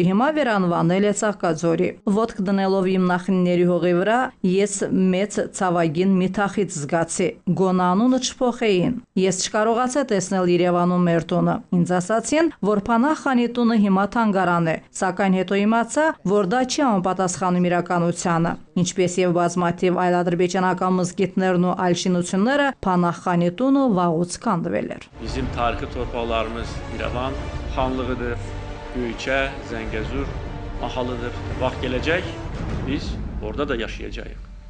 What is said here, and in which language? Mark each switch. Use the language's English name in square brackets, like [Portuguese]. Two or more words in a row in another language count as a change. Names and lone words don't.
[Armenian] հիմա վերանվանել է Ծաղկաձորի։ Ոտք դնելով իմ նախնիների հողի վրա, ես մեծ ցավագին մի թախից զգացի։ Գոնե անունը չփոխեին։ Ես չկարողացա տեսնել Երևանում մեր տունը։ Ինձ ասացին, որ Փանախ խանի տունը հիմա թանգարան է, սակայն հետո իմացա, որ դա չի համապատասխանում իրականությանը։ Ինչպես եւ բազմաթիվ այլ ադրբեջանական մզկիթներն ու այլ շինությունները, Փանախ խանի տունը վաղուց քանդվել էր։ [Azerbaijani] Bizim tarixi torpaqlarımız İrəvan xanlığıdır, Göyçə, Zəngəzur mahalıdır. Vaxt gələcək, biz orada da yaşayacağıq.